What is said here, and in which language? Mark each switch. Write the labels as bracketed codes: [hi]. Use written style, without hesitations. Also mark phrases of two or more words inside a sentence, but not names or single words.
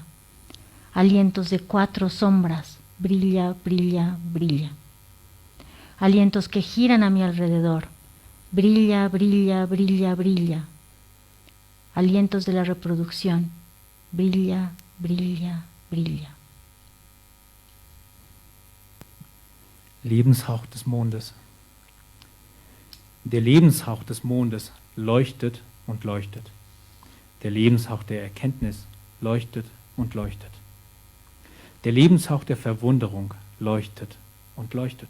[es] Alientos de 4 sombras, brilla, brilla, brilla. Alientos que giran a mi alrededor, brilla, brilla, brilla, brilla. Alientos de la reproducción, brilla, brilla, brilla. [de] Lebenshauch des Mondes. Der Lebenshauch des Mondes leuchtet und leuchtet. Der Lebenshauch der Erkenntnis leuchtet und leuchtet. Der Lebenshauch der Verwunderung leuchtet und leuchtet.